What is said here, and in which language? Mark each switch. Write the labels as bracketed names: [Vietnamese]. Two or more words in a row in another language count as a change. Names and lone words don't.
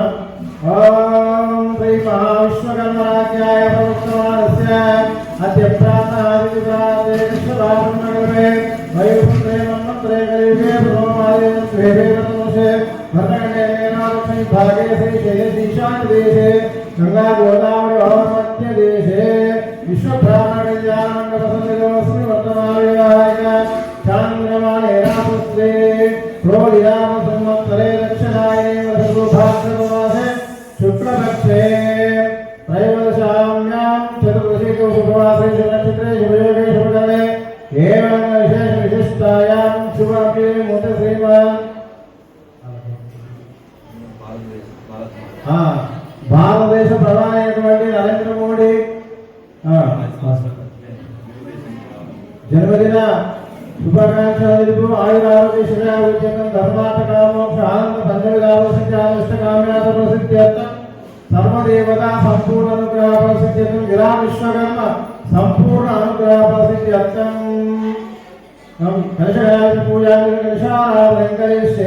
[Sanskrit] ఓం శ్రీ మహావిశ్వకర్మరాజ్యాయ ప్రవృత్తమానస్య అద్య ప్రాతః విశ్వభారతనగరే వైకుంఠే మన్వంతరే కలియుగే బ్రహ్మాదే స్వేదేవతమసే భరతఖండే మేనాలక్ష్మీ భాగే శ్రీశైలే ఈశాన్యదేశే గంగా గోదావరి మధ్య దేశే విశ్వబ్రాహ్మణకళ్యాణమండపసన్నిధోస్మి వర్తమానవివాహిక చాంద్రమానేనాపుత్రే ప్రోలియామ సంవత్సరే దక్షిణాయనే వసతుభాద్రమాసే శుక్లపక్షే त्रयोदशाम्यां चतुर्दशीको शुक्रवासरे शुभनक्षत्रे शुभयोगे शुभकरणे एवं विशेष विशिष्टायां शुभमपि मुहूर्ते श्रीमान् [Telugu] భారతదేశ ప్రధాని అయినటువంటి నరేంద్ర మోడీ జన్మదిన శుభాకాంక్షలు [Sanskrit] తెలుపు ఆయుర ఆరోగ్య శ్రేయాభివృద్ధ్యం ధర్మార్థ కామోక్ష ఆనంద పంచవిధామోక్షామిష్ట ప్రసిద్ధ్యర్థం సర్వదేవతా సంపూర్ణ అనుగ్రహ ప్రసిద్ధ్యర్థం విరా విశ్వకర్మ సంపూర్ణ అనుగ్రహ ప్రసిద్ధ్యర్థం కలశయాది పూజాది కలశారాధనకరిష్యే.